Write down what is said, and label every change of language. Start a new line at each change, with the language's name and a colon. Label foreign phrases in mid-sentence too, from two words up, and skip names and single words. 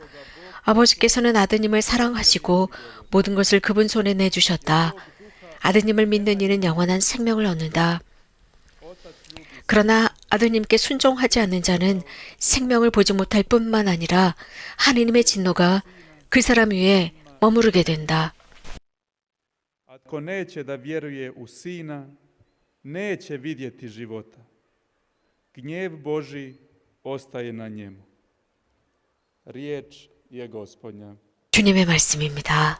Korean: 아버지께서는 아드님을 사랑하시고 모든 것을 그분 손에 내주셨다. 아드님을 믿는 이는 영원한 생명을 얻는다. 그러나 아드님께 순종하지 않는 자는 생명을 보지 못할 뿐만 아니라 하느님의 진노가 그 사람 위에 머무르게 된다.
Croatian: Tko neće da vjeruje u Sina, neće vidjeti života. Gnjev Božji ostaje na njemu. Riječ je Gospodnja.
Korean: 주님의 말씀입니다.